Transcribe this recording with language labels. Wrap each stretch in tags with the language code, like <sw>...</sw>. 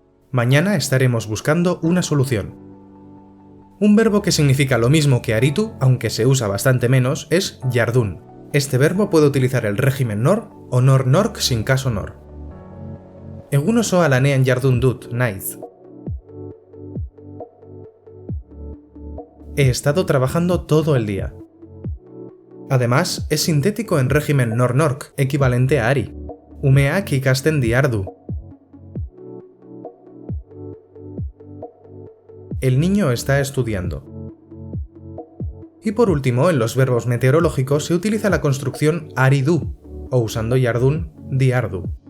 <es>Mañana estaremos buscando una solución. Un verbo que significa lo mismo que aritu, aunque se usa bastante menos, es jardun. Este verbo puede utilizar el régimen nor o nor-nork sin caso nor.</es> <eu>Egun osoa lanean jardun dut, naiz.</eu> <es>He estado trabajando todo el día. Además, es sintético en régimen nor-nork, equivalente a ari.</es> <eu>Umeak ikasten diardu.</eu> <es>El niño está estudiando. Y por último, en los verbos meteorológicos se utiliza la construcción ari-du, o usando jardun, diardu.</es>